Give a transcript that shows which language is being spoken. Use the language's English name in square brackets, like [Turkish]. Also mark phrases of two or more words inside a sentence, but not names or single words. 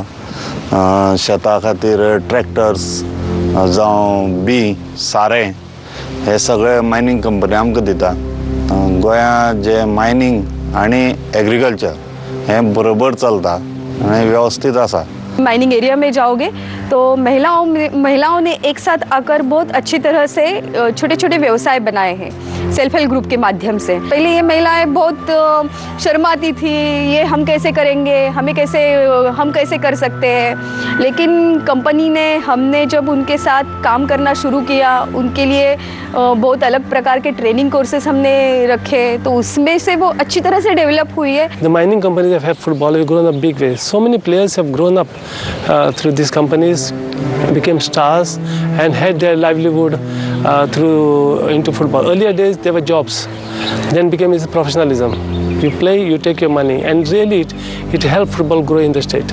[Konkani] शेता खातीर ट्रॅक्टर्स जावं बी सारें हे सगळे [English] mining company [Konkani] आमकां दिता। गोंयांत जे मायनिंग आनी एग्रीकल्चर हें बरोबर चलता आनी वेवस्थीत आसा। [Hindi] माइनिंग एरिया में जाओगे तो महिलाओं ने एक साथ आकर बहुत अच्छी तरह से छोटे छोटे व्यवसाय बनाए हैं [English] self help group [Hindi] के माध्यम से। पहले ये महिलाएं बहुत शर्माती थी, ये हम कैसे करेंगे, हम कैसे कर सकते हैं, लेकिन कंपनी ने हमने जब उनके साथ काम करना शुरू किया, उनके लिए बहुत अलग प्रकार के [English] training courses [Hindi] हमने रखे, तो उसमें से वो अच्छी तरह से डेवलप हुई है। [English] The mining companies have helped football have grown up big way. So many players have grown up through these companies, became stars and had their livelihood into football. Earlier days there were jobs, then became his professionalism. You play, you take your money, and really it helped football grow in the state.